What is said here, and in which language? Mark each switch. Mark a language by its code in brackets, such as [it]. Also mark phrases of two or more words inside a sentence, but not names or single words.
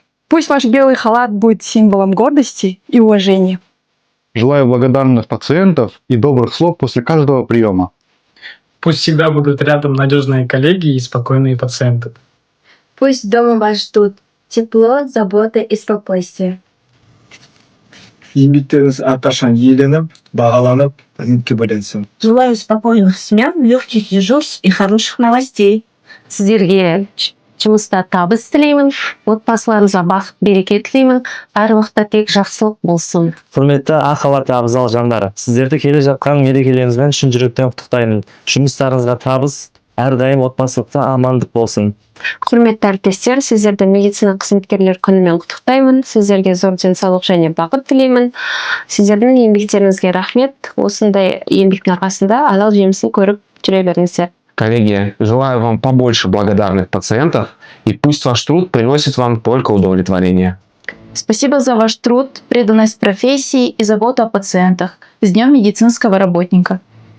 [ru] Пусть ваш белый халат будет символом гордости и уважения. Желаю благодарных пациентов и добрых слов после каждого приема. Пусть всегда будут рядом надежные коллеги и спокойные пациенты. Пусть дома вас ждут тепло, забота и спокойствие. [kk] Еңбектеріңіз әрқашан еленіп, бағаланып, қызметке бөленсін. [ru] Желаю спокойных смен, легких дежурств и хороших новостей. [kk] Сіздерге жұмыста табыс тілеймін, отбасыларыңызға бақыт береке тілеймін, әр уақытта тек жақсылық болсын. Құрметті ақ халатты абзал жандар, сіздерді келе жатқан мерекелеріңізбен шын жүректен құттықтаймын. Жұмыстарыңызға табыс, әрдайым отбасылықта амандық болсын. Құрметті әріптестер, сіздерді медицина қызметкерлер күнімен құттықтаймын. Сіздерге зор денсаулық және бақыт тілеймін. Сіздердің еңбектеріңізге рахмет. Осындай еңбектің арқасында адал жемісін көріп жүре беріңіздер. [ru] Коллеги, желаю вам побольше благодарных пациентов, и пусть ваш труд приносит вам только удовлетворение. Спасибо за ваш труд, преданность профессии и заботу о пациентах. С Днем медицинского работника!